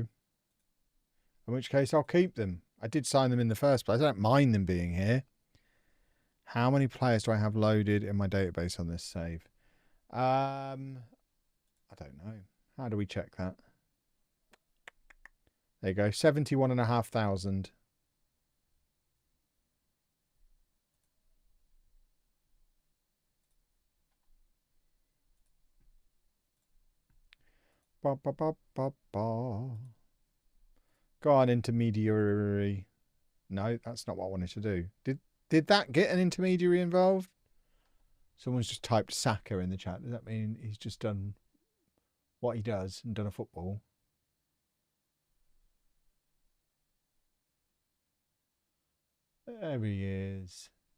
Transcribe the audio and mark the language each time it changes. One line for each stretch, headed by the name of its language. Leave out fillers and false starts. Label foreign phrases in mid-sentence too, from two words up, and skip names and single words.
English: In which case, I'll keep them. I did sign them in the first place. I don't mind them being here. How many players do I have loaded in my database on this save? I don't know. How do we check that? There you go. 71,500. Ba, ba, ba, ba, ba. Go on, intermediary. No, that's not what I wanted to do. Did that get an intermediary involved? Someone's just typed Saka in the chat. Does that mean he's just done what he does and done a football? There he is.